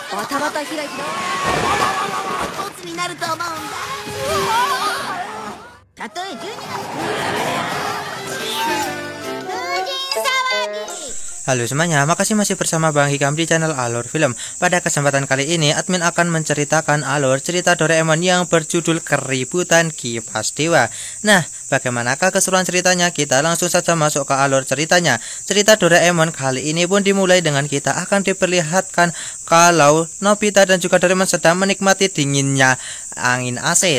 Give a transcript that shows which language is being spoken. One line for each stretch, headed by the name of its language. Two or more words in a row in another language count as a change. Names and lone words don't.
Japanese: ボツになると思うんだ。たとえ12の風神騒ぎ。
Indonesian: Halo semuanya, makasih masih bersama Bang Hikam di channel Alur Film. Pada kesempatan kali ini, admin akan menceritakan alur cerita Doraemon yang berjudul Keributan Kipas Dewa. Nah, bagaimanakah keseruan ceritanya? Kita langsung saja masuk ke alur ceritanya. Cerita Doraemon kali ini pun dimulai dengan kita akan diperlihatkan kalau Nobita dan juga Doraemon sedang menikmati dinginnya angin AC.